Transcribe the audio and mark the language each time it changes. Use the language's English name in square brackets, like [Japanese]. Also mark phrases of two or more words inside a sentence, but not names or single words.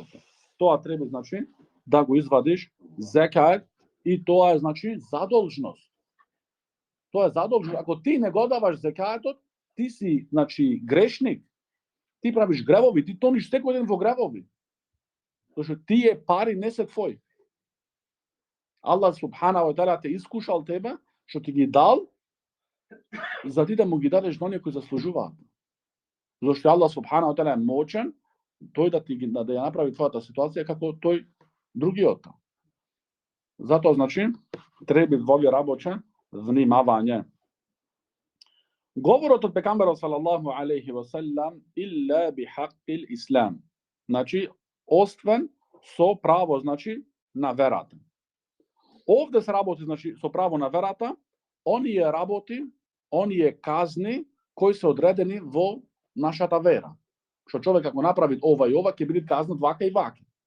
[Macedonian] Тоа треба значи да го извадиш закат и тоа е значи задолжност. Тоа е задолжност. Ако ти не го даваш закатот, ти си значи грешник. Ти правиш гревови, ти тониш секој ден во гревови. Зашто тие пари не се твои. Аллах [Arabic] سبحانه وتعالى [Macedonian] те искушал тебе, што ти ги дал, за ти да му ги дадеш на оние кои заслужуваат. Зашто Аллах [Arabic] سبحانه وتعالى [Macedonian] е моćен, тој да ја направи твојата ситуација како тој другиот. Затоа значи треба во овие работи внимавање. Говорот од пекамберот [Arabic] صلى الله عليه وسلم إلا بحق الإسلام. [Macedonian] Значи освен со право значи на верата. Овде се работи значи со право на верата, оние казни кои се одредени во нашата вера. Што човек ако направи ова и ова ќе биде казнат вака и вака.